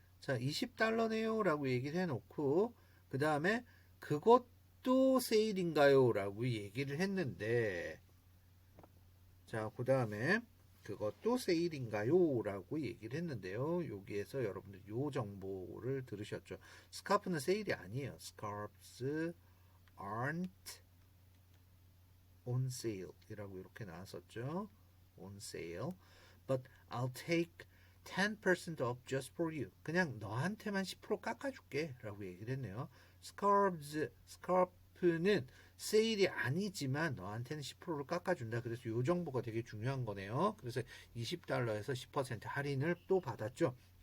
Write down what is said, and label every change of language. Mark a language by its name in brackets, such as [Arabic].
[Korean] 자, $20네요 라고 얘기를 해놓고 그 다음에 그것도 세일인가요? 라고 얘기를 했는데, 자, 그 다음에 그것도 세일인가요? 라고 얘기를 했는데요. 여기에서 여러분들 요 정보를 들으셨죠. 스카프는 세일이 아니에요. [English] Scarves aren't on sale [Korean] 이라고 이렇게 나왔었죠. [English] on sale. But I'll take 10% off just for you. [Korean] 그냥 너한테만 10% 깎아줄게 라고 얘기를 했네요. 스카프는 세일이 아니지만 너한테는 10%를 깎아준다. 그래서 이 정보가 되게 중요한 거네요. 그래서 $20에서 10% 할인을 또 받았죠.